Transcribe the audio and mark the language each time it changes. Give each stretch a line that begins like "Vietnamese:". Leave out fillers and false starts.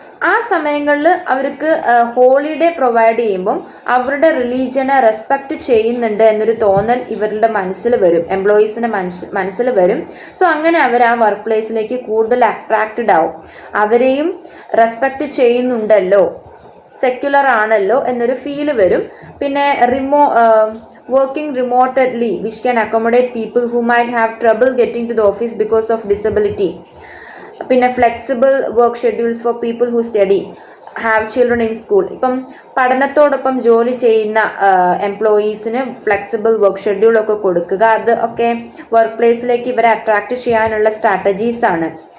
Malayalam: ആ സമയങ്ങളിൽ അവർക്ക് ഹോളിഡേ പ്രൊവൈഡ് ചെയ്യുമ്പം അവരുടെ റിലീജിയനെ റെസ്പെക്റ്റ് ചെയ്യുന്നുണ്ട് എന്നൊരു തോന്നൽ ഇവരുടെ മനസ്സിൽ വരും, എംപ്ലോയീസിൻ്റെ മനസ്സിൽ വരും. സോ അങ്ങനെ അവർ ആ വർക്ക് പ്ലേസിലേക്ക് കൂടുതൽ അട്രാക്റ്റഡ് ആവും. അവരെയും റെസ്പെക്റ്റ് ചെയ്യുന്നുണ്ടല്ലോ, സെക്യുലർ ആണല്ലോ എന്നൊരു ഫീല് വരും.
English: പിന്നെ working remotely which can accommodate people who might have trouble getting to the office because of disability. പിന്നെ flexible work schedules for people who study, have children in school.
Malayalam: ഇപ്പം പഠനത്തോടൊപ്പം ജോലി ചെയ്യുന്ന എംപ്ലോയീസിന് ഫ്ലെക്സിബിൾ വർക്ക് ഷെഡ്യൂളൊക്കെ കൊടുക്കുക. അത് ഒക്കെ വർക്ക് പ്ലേസിലേക്ക് ഇവരെ attract ചെയ്യാനുള്ള സ്ട്രാറ്റജീസാണ്.